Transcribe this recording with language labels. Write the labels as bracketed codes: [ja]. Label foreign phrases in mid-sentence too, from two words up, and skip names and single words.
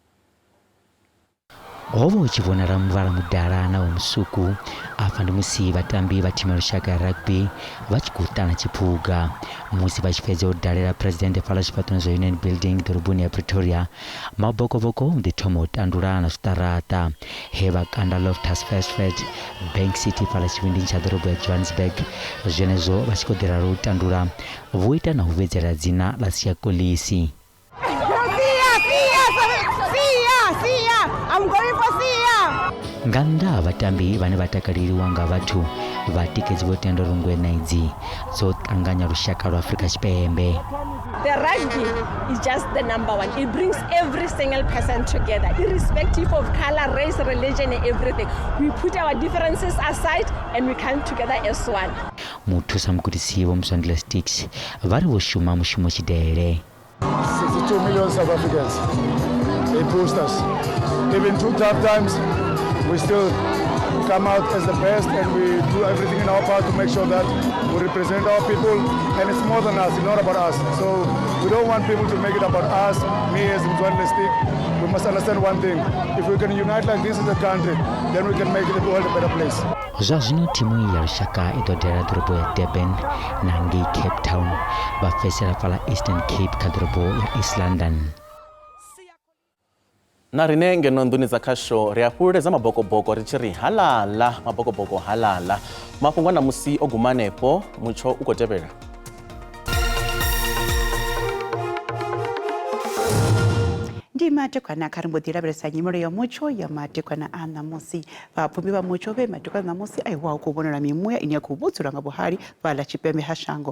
[ve] Ovo uchivonera muvhala mudala na musuku afha ndi musi vatambi va thimu ya lushaka ya rugby va tshi khou ṱana tshiphuga musi vha tshi fhedza u dalela president fhala tshifhaṱoni zwa Union Building ḓoroboni ya Pretoria. Mabokoboko ndi thoma u tandula na zwiṱaraṱa he vha kanda Loftus Versfeld Bank City fhala tshivhindini tsha ḓorobo ya Johannesburg. Zwenezwo vha tshi khou ḓela u tandula vho ita na u vhedzela dzina ḽa Siyakolisi. [en] I'm going for Sia. [ve] Nga nnḓa vhatambi vhane vha takaleliwa nga vhathu vhatikedzi vho tenda uri ngwena idzi dzo ṱanganya lushaka lwa Afrika Tshipembe. [en] The rugby is just the number one. It brings every single person together, irrespective of color, race, religion, and everything. We put our differences aside and we come together as one. [ve] Muthusa mugudisi vho Mswandile Sticks vari vho shuma mushumo tshidele. [en] 62 million South Africans. They boost us. Even two tough times, we still come out as the best and we do everything in our part to make sure that we represent our people, and it's more than us, it's not about us. So we don't want people to make it about us, me as Mzwanele Stick. We must understand one thing, if we can unite like this as a country, then we can make the world a better place. [ve] Zwa zwino timu ya lushaka i ḓo dalela ḓorobo ya Durban na ngei Cape Town vha fhedzisela fhala Eastern Cape kha ḓorobo ya East London. Na rine ngeno nḓuni dza khasho ri a fhululedza mabokoboko ri tshi ri halala mabokoboko halala. Mafhungo na musi o gumanepo mutsho u khou tevhela. Ndi matekwana kha ri mbo ḓi lavhelesa nyimelo ya mutsho ya matekwana a ṋamusi. Vhapfumbi vha mutsho vhe matekwana ṋamusi a iwa khou vhonala mimuya ine ya khou vhudzula nga vhuhali fhaḽa tshipembe ha shango.